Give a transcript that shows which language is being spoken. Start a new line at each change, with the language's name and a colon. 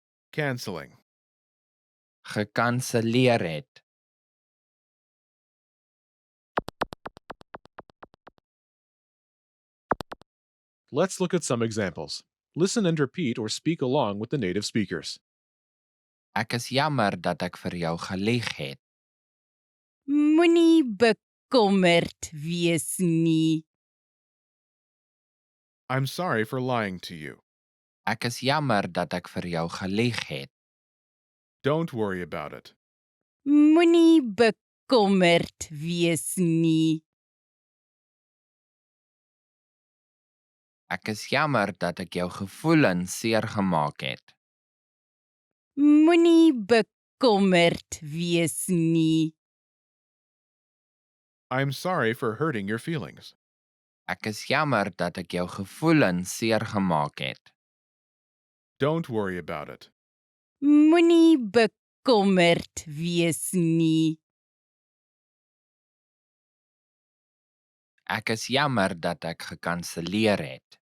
English: Canceling.
Afrikaans: Gekanselleer het.
English: Let's look at some examples. Listen and repeat or speak along with the native speakers.
Afrikaans: Ek is jammer dat ek vir jou gelieg het. Moenie bekommerd wees nie.
English: I'm sorry for lying to you.
Afrikaans: Ek is jammer dat ek vir jou gelieg het.
English: Don't worry about it.
Afrikaans: Moenie bekommerd wees nie. Ek is jammer dat ek jou gevoelens seer gemaak het. Moenie bekommerd wees nie.
English: I'm sorry for hurting your feelings.
Afrikaans: Ek is jammer dat ek jou gevoelens seer gemaak het.
English: Don't worry about it.
Afrikaans: Moenie bekommerd wees nie. Ek is jammer dat ek gekanselleer het.